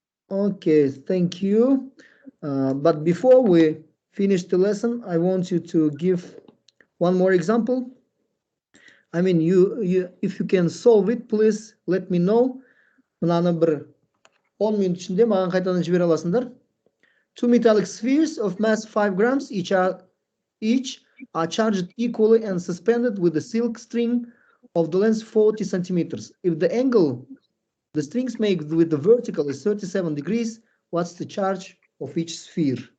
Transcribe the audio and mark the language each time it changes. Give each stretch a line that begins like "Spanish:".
English: Okay, thank you. But before we finish the lesson, I want you to give one more example. I mean, if you can solve it, please let me know.
Kazakh: Мынаны бір 10 минут ішінде маған қайтадан жібере аласыңдар.
English: Two metallic spheres of mass 5 grams each are charged equally and suspended with a silk string of the length 40 centimeters. If the angle the strings make with the vertical is 37 degrees, what's the charge of each sphere?